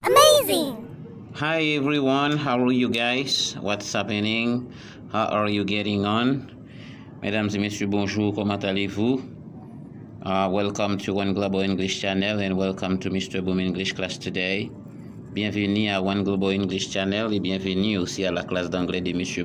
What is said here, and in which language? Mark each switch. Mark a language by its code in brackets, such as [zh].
[en] Hi everyone, how are you guys? What's happening? How are you getting on? [fr] Mesdames et messieurs, bonjour, comment allez-vous? [en] Welcome to One Global English Channel and welcome to Mr. Boom English class today. [fr] Bienvenue à One Global English Channel et bienvenue aussi à la classe d'anglais de Mr.